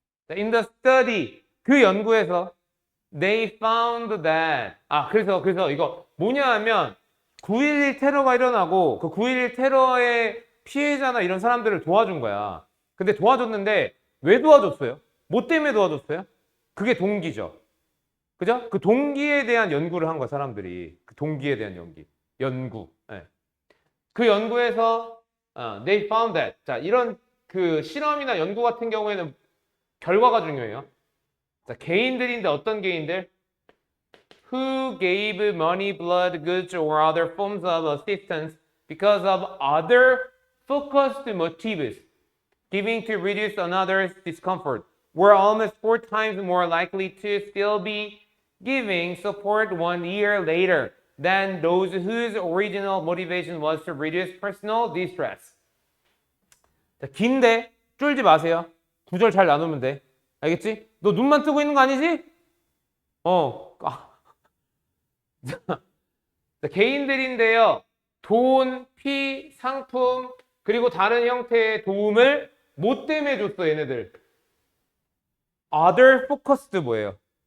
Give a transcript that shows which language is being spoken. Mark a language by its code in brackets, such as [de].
[en] In the study, [ko] 그 연구에서 [en] they found that [ko] 그래서 이거 뭐냐 하면 9.11 테러가 일어나고 그 9.11 테러의 피해자나 이런 사람들을 도와준 거야. 근데 도와줬는데 왜 도와줬어요? 뭐 때문에 도와줬어요? 그게 동기죠. 그죠? 그 동기에 대한 연구를 한 거야, 사람들이. 그 동기에 대한 연구. 네. 그 연구에서 [en] they found that. [ko] 자, 이런 그 실험이나 연구 같은 경우에는 결과가 중요해요. 자, 개인들인데 어떤 개인들? [en] Who gave money, blood, goods, or other forms of assistance because of other focused motives, giving to reduce another's discomfort, were almost 4 times more likely to still be giving support 1 year later than those whose original motivation was to reduce personal distress. [ko] 자, 긴데 쫄지 마세요. 구절 잘 나누면 돼. 알겠지? 너 눈만 뜨고 있는 거 아니지? 자, 개인들인데요. 돈, 피, 상품, 그리고 다른 형태의 도움을 뭐 때문에 줬어, 얘네들? [en] Other focused 뭐예요?